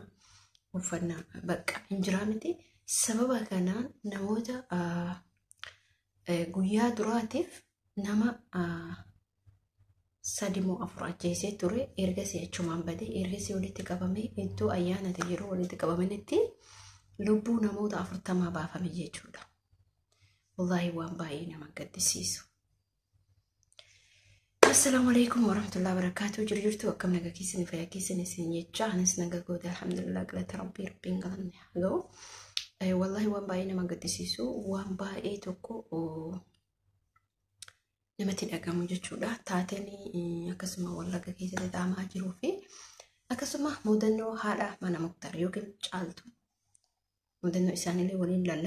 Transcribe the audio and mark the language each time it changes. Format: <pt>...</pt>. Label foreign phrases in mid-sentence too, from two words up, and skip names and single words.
<om>Uffannaa bakka hin jiraa miti. Sababa kanaan namoota guyyaa duraatiif nama 3 moo 4 ajjeesee ture. Ergasii achumaan badee ergasii walitti qabamee iddoo ayyaanati yeroo walitti qabamanitti lubbuu namoota 40 baafame jechuudha. Wallahi waan baay'ee nama gaddisiisu.</om> <ar>السلام عليكم ورحمة الله وبركاته.</ar> <om>Jirtu akkam nagaa keessanii fayyaa keessanii isin jecha anis nagaa goote alhamdulillah galata rabbiin galanne haga'u. Wallahi waan baay'ee nama gaddisiisu waan baay'ee tokko namatti dhagahamu jechuudha. Taateen akkasuma Wallagga keessatti ta'amaa jiruu fi akkasuma mudannoo haadha mana Muktaar yookiin Caaltuu mudannoo isaaniillee waliin lalla.</om>